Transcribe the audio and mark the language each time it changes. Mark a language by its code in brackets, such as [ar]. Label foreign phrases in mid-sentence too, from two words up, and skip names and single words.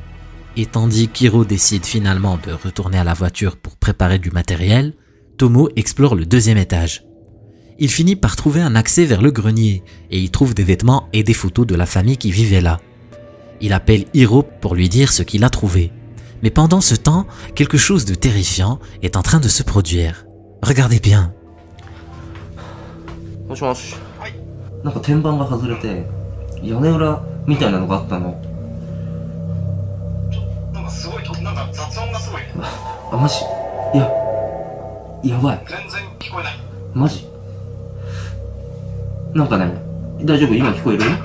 [fr] Et tandis qu'Hiro décide finalement de retourner à la voiture pour préparer du matériel, Tomo explore le 2e étage. Il finit par trouver un accès vers le grenier et y trouve des vêtements et des photos de la famille qui vivait là. Il appelle Hiro pour lui dire ce qu'il a trouvé. Mais pendant ce temps, quelque chose de terrifiant est en train de se produire. Regardez bien. [ja] もしもし。なんか天板が外れて屋根裏みたいなのがあったの。なんかすごいなんか雑音がすごいね。あ、マジ？いや、やばい。全然聞こえない。マジ？なんかね、大丈夫？今聞こえる？